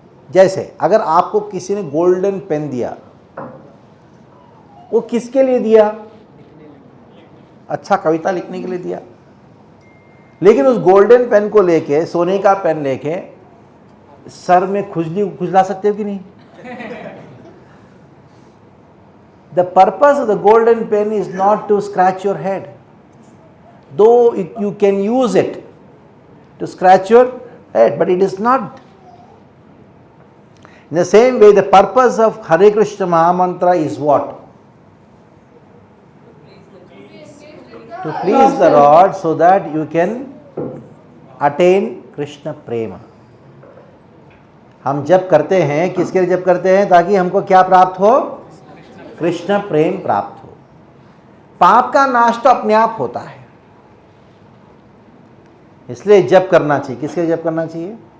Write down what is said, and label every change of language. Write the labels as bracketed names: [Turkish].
[Hindi] जैसे अगर आपको किसी ने गोल्डन पेन दिया, वो किसके लिए दिया? अच्छा कविता लिखने के लिए दिया। लेकिन उस गोल्डन पेन को लेके, सोने का पेन लेके सर में खुजली खुजला सकते हो कि नहीं? [English] The purpose of the golden pen is not to scratch your head, though you can use it to scratch your head, but it is not. In the same way, the purpose of Hare Krishna Mahamantra is what? To please the Lord, so that you can attain Krishna Prema. [Hindi] हम जप करते हैं, किसके लिए जप करते हैं? ताकि हमको क्या प्राप्त हो? कृष्ण प्रेम प्राप्त हो। पाप का नाश तो अपने आप होता है, इसलिए जप करना चाहिए। किसके लिए जप करना चाहिए?